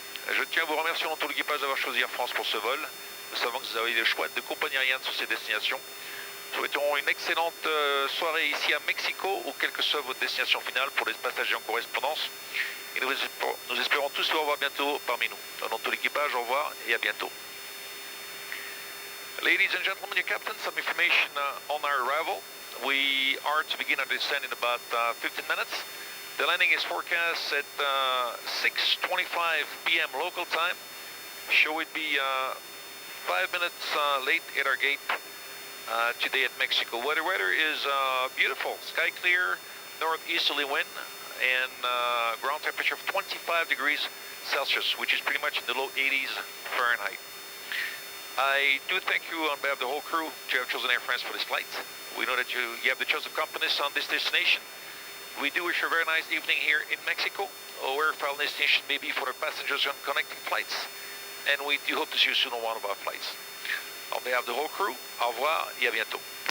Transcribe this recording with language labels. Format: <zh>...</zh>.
<fr>Je tiens à vous remercier dans tout l'équipage d'avoir choisi Air France pour ce vol. Nous savons que vous avez le choix de compagnies aériennes sur ces destinations. Nous souhaitons une excellente soirée ici à Mexico, ou quelle que soit votre destination finale pour les passagers en correspondance. Et nous espérons tous vous revoir bientôt parmi nous. Dans tout l'équipage, au revoir et à bientôt.</fr> <en>Ladies and gentlemen, your captain, some information on our arrival. We are to begin our descent in about 15 minutes. The landing is forecast at 6:25 p.m. local time. Show would be 5 minutes late at our gate today at Mexico. Weather is beautiful, sky clear, northeasterly wind, and ground temperature of 25 degrees Celsius, which is pretty much in the low 80s Fahrenheit. I do thank you on behalf of the whole crew to have chosen Air France for this flight. We know that you have the choice of companies on this destination. We do wish you a very nice evening here in Mexico, or where final destination may be for the passengers on connecting flights. And we do hope to see you soon on one of our flights. On behalf of the whole crew,</en> <fr>au revoir et à bientôt.</fr>